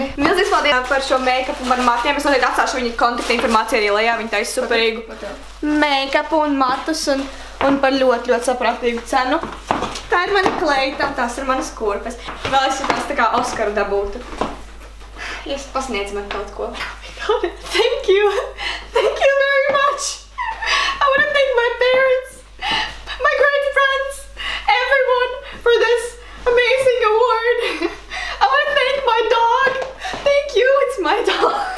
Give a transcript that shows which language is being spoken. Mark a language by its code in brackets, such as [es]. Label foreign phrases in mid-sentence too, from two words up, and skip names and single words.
[lv] Milzīgs paldies par šo make-upu un matiem, es noteikti atstāšu viņa kontakta informāciju arī lejā, viņa taisa superīgu make-upu un matus un par ļoti saprātīgu cenu. Tā ir mana kleita un tās ir manas kurpes. Vēl es tās tā kā Oskaru dabūtu. Jūs pasniedz man kaut ko. [en] Thank you very much. I want to thank my parents. My great friends, everyone, for this amazing award. I want to thank my dog. Thank you, it's my dog.